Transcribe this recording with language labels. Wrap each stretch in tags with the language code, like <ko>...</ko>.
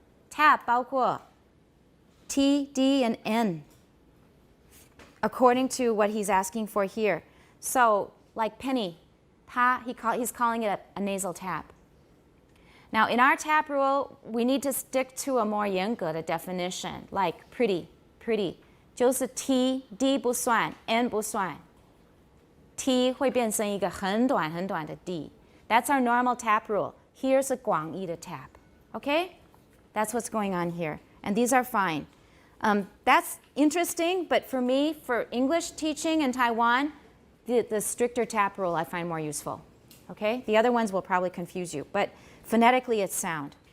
<en>Tap 包括 T, D, and N, according to what he's asking for here. So, like penny, he's calling it a nasal tap. Now, in our tap rule, we need to stick to a more</en> <zh>严格的</zh> <en>definition, like pretty.</en> <zh>就是 T, D 不算 N 不算 T 会变成一个很短的 D.</zh> <en>That's our normal tap rule. Here's a</en> <zh>广义的</zh> <en>tap. Okay? That's what's going on here. And these are fine. That's interesting, but for me, for English teaching in Taiwan, the stricter tap rule I find more useful. Okay? The other ones will probably confuse you, but phonetically it's sound.</en>